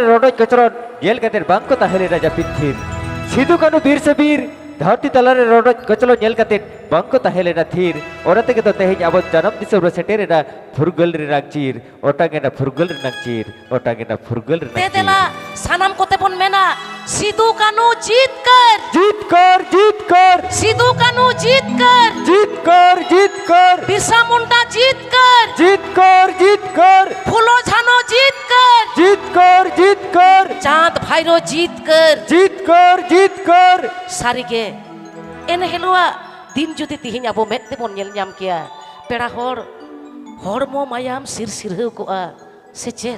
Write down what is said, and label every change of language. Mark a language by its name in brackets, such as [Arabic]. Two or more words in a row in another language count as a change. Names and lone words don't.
[Santali] रडज कचरन गेल कतेर बांको ताहेले राजा पिथिर सिधु कानू वीर से वीर धरती तलारे रडज कचलो नेल कतेर बांको ताहेले ना थीर ओराते के तो तेहेज अब जन्म दिसो सेटेरे ना फुरगल रे नागचीर ओटागे ना फुरगल रे नागचीर ओटागे ना फुरगल रे नागचीर देला सानाम कोते बन मेना सिधु कानू जीत कर सिधु कानू जीत कर बिरसा मुंडा जीत कर फूलो झानो जीत कर चांद भैरव जीत कर सारिगे एन हेलुआ दिन जुदी तिहिन अब मेते बन नेल ᱧᱟᱢ किया पेड़ा हड़मो मायाम सिर सिरहु कोआ से चेत